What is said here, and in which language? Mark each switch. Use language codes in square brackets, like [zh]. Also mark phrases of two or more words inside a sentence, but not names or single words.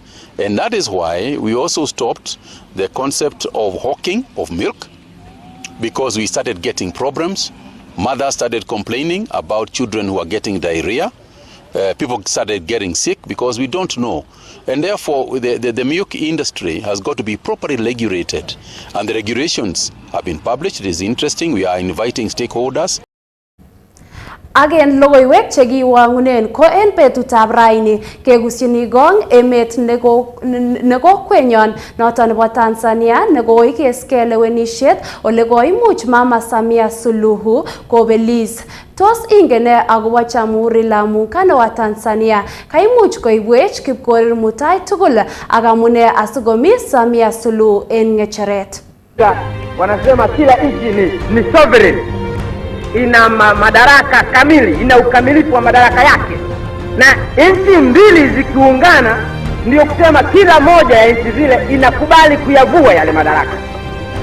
[en] And that is why we also stopped the concept of hawking of milk, because we started getting problems. Mothers started complaining about children who are getting diarrhea. People started getting sick because we don't know. And therefore, the milk industry has got to be properly regulated. And the regulations have been published. It is interesting. We are inviting stakeholders. [kln] Agen logoiwek chekiwangunen ko en betutab raini kegusyini gong emet nekokwenyon noton nebo Tanzania nekoikesgei lewenishet ole koimuch Mama Samia Suluhu kobelis. Tos ingen ne akobo [sw] Jamhuri la Muungano wa Tanzania? [kln] Kaimuch koibwech Kipkorir Mutai tugul ak amune asikomi Samia Suluhu en ng'echeret. [sw] Wanasema kila nchi ni sovereign, ina madaraka kamili, ina ukamilifu wa madaraka yake, na nchi mbili zikiungana ndio kusema kila moja ya nchi zile inakubali kuyavua yale madaraka.